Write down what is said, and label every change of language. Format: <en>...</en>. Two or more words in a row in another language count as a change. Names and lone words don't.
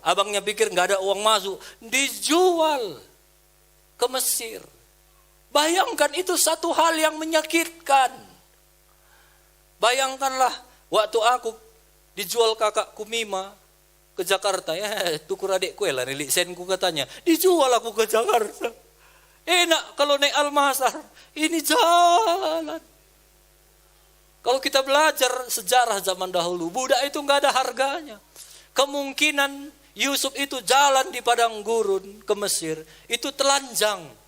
<id>Abangnya pikir gak ada uang masuk. Dijual ke Mesir. Bayangkan itu satu hal yang menyakitkan. Bayangkanlah waktu aku dijual kakakku Mima ke Jakarta.</id> <btx>Ya tukur adikku lah nilik senku</btx> <id>katanya. Dijual aku ke Jakarta. Enak kalau naik Almasar. Ini jalan. Kalau kita belajar sejarah zaman dahulu, budak itu gak ada harganya. Kemungkinan Yusuf itu jalan di padang gurun ke Mesir, itu telanjang.</id>